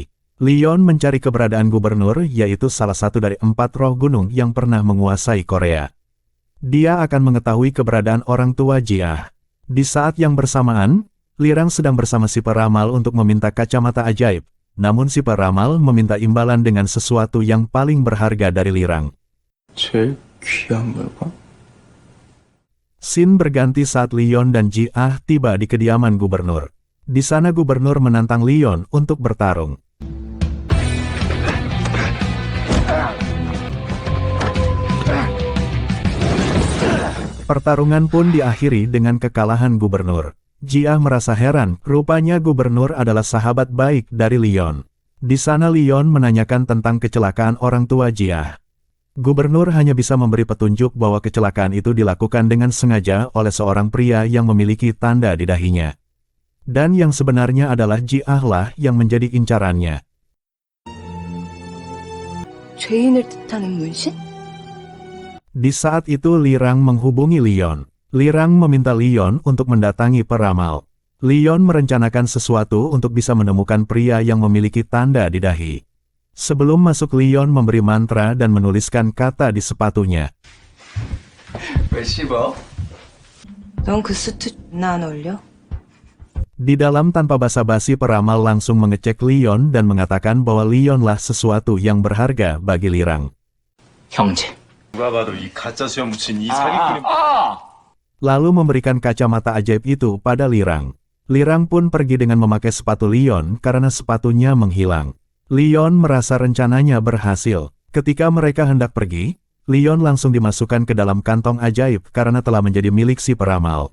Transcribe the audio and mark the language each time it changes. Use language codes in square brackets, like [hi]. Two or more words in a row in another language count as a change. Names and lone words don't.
[id] Leon mencari keberadaan gubernur, yaitu salah satu dari 4 roh gunung yang pernah menguasai Korea. Dia akan mengetahui keberadaan orang tua Ji-ah. Di saat yang bersamaan, Lirang sedang bersama si peramal untuk meminta kacamata ajaib, namun si peramal meminta imbalan dengan sesuatu yang paling berharga dari Lirang. [ko] 제일 귀한 물건? [id] Scene berganti saat Leon dan Ji-ah tiba di kediaman gubernur. Di sana gubernur menantang Leon untuk bertarung. Pertarungan pun diakhiri dengan kekalahan gubernur. Ji-ah merasa heran, rupanya gubernur adalah sahabat baik dari Leon. Di sana Leon menanyakan tentang kecelakaan orang tua Ji-ah. Gubernur hanya bisa memberi petunjuk bahwa kecelakaan itu dilakukan dengan sengaja oleh seorang pria yang memiliki tanda di dahinya. Dan yang sebenarnya adalah Ji-ah lah yang menjadi incarannya. [ko] 죄인을 뜻하는 문신? [id] Di saat itu Lirang menghubungi Leon. Lirang meminta Leon untuk mendatangi peramal. Leon merencanakan sesuatu untuk bisa menemukan pria yang memiliki tanda di dahi. Sebelum masuk Leon memberi mantra dan menuliskan kata di sepatunya. [ko] 왜 씹어? 넌 그 수트 나 안 어울려? [id] Di dalam tanpa basa-basi peramal langsung mengecek Leon dan mengatakan bahwa Leonlah sesuatu yang berharga bagi Lirang. [ko] 형제. 누가 봐도 이 가짜 수염 붙인 이 사기꾼이 [id] Lalu memberikan kacamata ajaib itu pada Lirang. Lirang pun pergi dengan memakai sepatu Leon karena sepatunya menghilang. Leon merasa rencananya berhasil. Ketika mereka hendak pergi, Leon langsung dimasukkan ke dalam kantong ajaib karena telah menjadi milik si peramal.